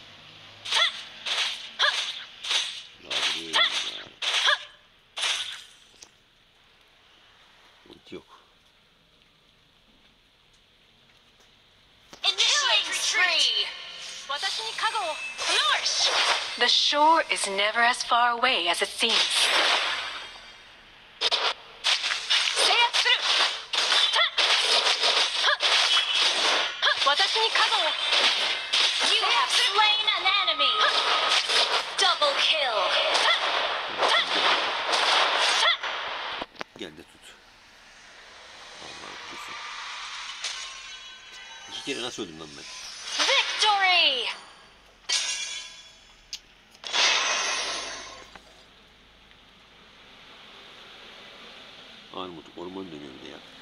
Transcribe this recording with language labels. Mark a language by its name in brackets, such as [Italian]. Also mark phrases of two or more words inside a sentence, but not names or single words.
[Turkish] Yağdırıyorum ya. Ulti yok. [English] Initiate retreat. [Japanese] 私に加護を. [English] Flourish! The shore is never as far away as it seems. [Japanese] Seiyatsu. 私に加護を. [English] You have slain an enemy. Double kill. [Turkish] Gel de tut. Vallahi kesin. 2 kere nasıl öldüm lan ben? [English] Victory. Victory! [Turkish] Armut orman dönüyor bir de ya.